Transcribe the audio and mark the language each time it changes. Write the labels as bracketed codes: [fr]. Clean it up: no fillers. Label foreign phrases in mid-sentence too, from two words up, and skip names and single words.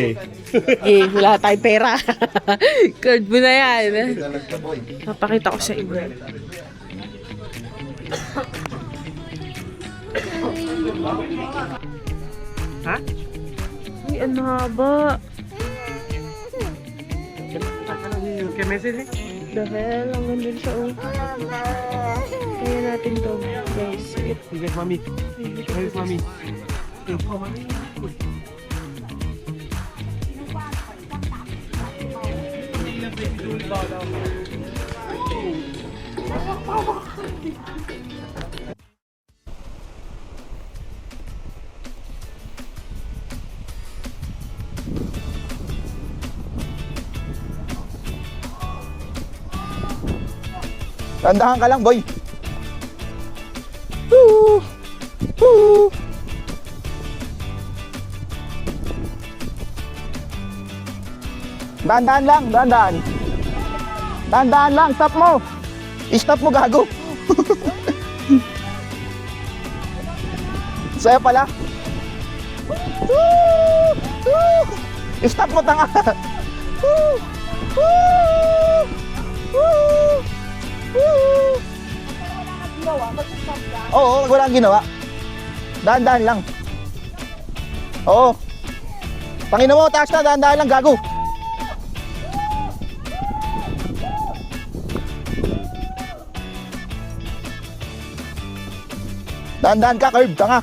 [tl] Sige, wala tayong pera. Card mo na yan. Dalag ka boy. Papakita ko sa inyo. Ha? Uy, ang haba. Kaya message eh? [en] The hell, [tl] ang ganda siya. Oh. Kaya natin to, guys. Sige, mami. Sige, mami. Tandahan ka lang boy. Woo! Woo! Dahan-dahan lang, dahan-dahan. Dahan-dahan lang, stop mo. I-stop mo gago. Saya pala. Woo! Woo! I-stop mo tanga. Woo! Woo! Woo! Woo! Oo, wala kang ginawa. Dahan-dahan lang. Oo. Panginoon mo, taas na, dahan-dahan lang, gago. Dahan-dahan ka, curve, tanga.